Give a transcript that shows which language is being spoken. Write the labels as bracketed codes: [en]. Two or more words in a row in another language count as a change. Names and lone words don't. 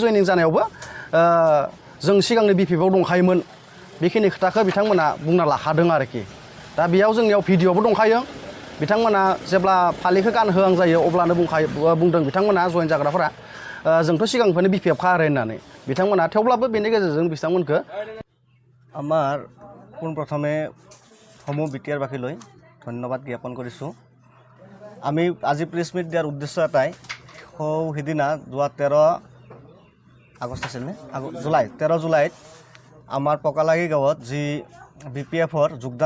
[brx] जयनिं जानायावबो जों सिगांनो BPFआव दंखायोमोन बेखिनि खोथाखौ बिथांमोना बुंना लाखादों आरोखि दा बेयाव जोंनियाव भिडिअ'बो दंखायो बिथांमोना जेब्ला फालिखौ गानहोहां जायो अब्लानो बुंदों बिथांमोना जइन जाग्राफोरा जोंथ' सिगांनिफ्रायनो BPFखा आरो होननानै बिथांमोना थेवब्लाबो बेनि गेजेरजों बिथांमोनखौ [as] আমাৰ পোনপ্ৰথমে সমূহ BTRবাসীলৈ ধন্যবাদ জ্ঞাপন কৰিছোঁ আমি আজি প্ৰেছ মিট দিয়াৰ উদ্দেশ্য এটাই সেইদিনা যোৱা 13 আগষ্ট আছিল নে 13 জুলাইত আমাৰ পকালাগি গাঁৱত যি BPFৰ যোগদান